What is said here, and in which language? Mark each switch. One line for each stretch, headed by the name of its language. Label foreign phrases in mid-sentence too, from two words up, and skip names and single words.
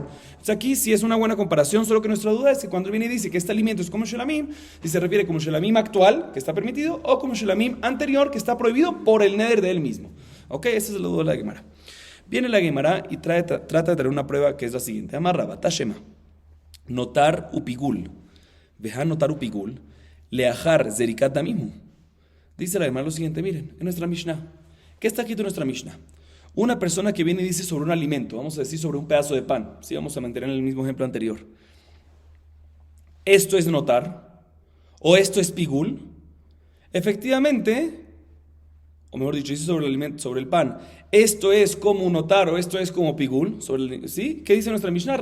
Spanish: O sea, aquí sí es una buena comparación, solo que nuestra duda es que cuando él viene y dice que este alimento es como shelamim, si se refiere como shelamim actual, que está permitido, o como shelamim anterior, que está prohibido por el neder de él mismo. ¿Ok? Esa es la duda de la Gemara. Viene la Gemara y trata de traer una prueba que es la siguiente.
Aramaic: אמר רבא, תא שמע,
Hebrew: נותר ופיגול, וכנותר ופיגול, לאחר זריקת דמים.
Spanish: Dice la Gemara lo siguiente, miren, en nuestra Mishnah. ¿Qué está escrito en nuestra Mishnah? Una persona que viene y dice sobre un alimento, vamos a decir sobre un pedazo de pan, ¿sí? Vamos a mantener el mismo ejemplo anterior. Esto es notar, o esto es pigul. Efectivamente, o mejor dicho, dice sobre el alimento, sobre el pan, esto es como notar o esto es como pigul, ¿sí? ¿Qué dice nuestra Mishnah?